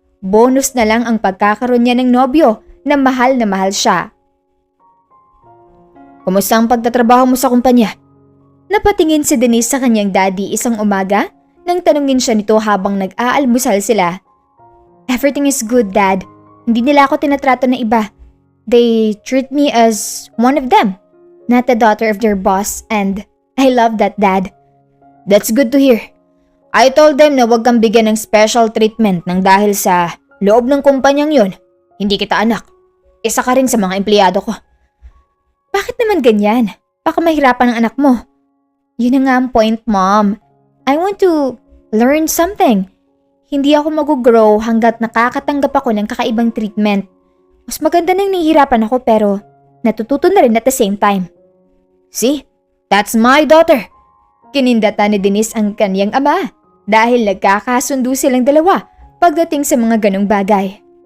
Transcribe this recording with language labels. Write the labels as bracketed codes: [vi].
[tl] Bonus na lang ang pagkakaroon niya ng nobyo na mahal siya. Kumusta ang pagtatrabaho mo sa kumpanya? Napatingin si Denise sa kanyang daddy isang umaga nang tanungin siya nito habang nag-aalmusal sila. [en] Everything is good, Dad. [tl] Hindi nila ako tinatrato na iba. [en] They treat me as one of them, not the daughter of their boss, and I love that, Dad. That's good to hear. I told them [tl] na huwag kang bigyan ng special treatment nang dahil sa loob ng kumpanyang yon. Hindi kita anak. Isa ka rin sa mga empleyado ko. Bakit naman ganyan? Baka mahirapan ang anak mo. Yun na nga ang point, Mom. [en] I want to learn something. [tl] Hindi ako mag-grow hanggat nakakatanggap ako ng kakaibang treatment. Mas maganda nang nahihirapan ako pero natututo na rin [en] at the same time. See? That's my daughter. [tl] Kinindata ni Denise ang kanyang ama dahil nagkakasundo silang dalawa pagdating sa mga ganong bagay.